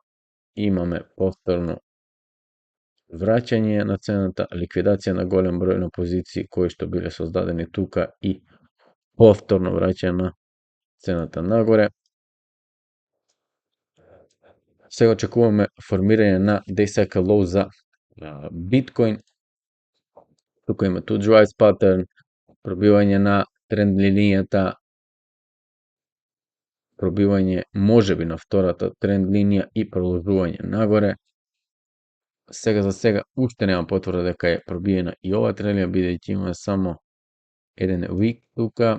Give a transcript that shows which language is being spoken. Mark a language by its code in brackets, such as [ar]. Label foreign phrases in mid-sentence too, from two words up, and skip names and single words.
[mk] Имаме повторно враќање на цената, ликвидација на голем број на позиции кои што биле создадени тука и повторно враќање на цената нагоре. Сега очекуваме формирање на [en] day cycle low [mk] за биткоин. Тука има [en] two drives pattern, [mk] пробивање на тренд линијата, пробивање можеби на втората тренд линија и продолжување нагоре. Сега за сега уште нема потврда дека е пробиена и ова тренд линија, бидејќи има само еден week тука.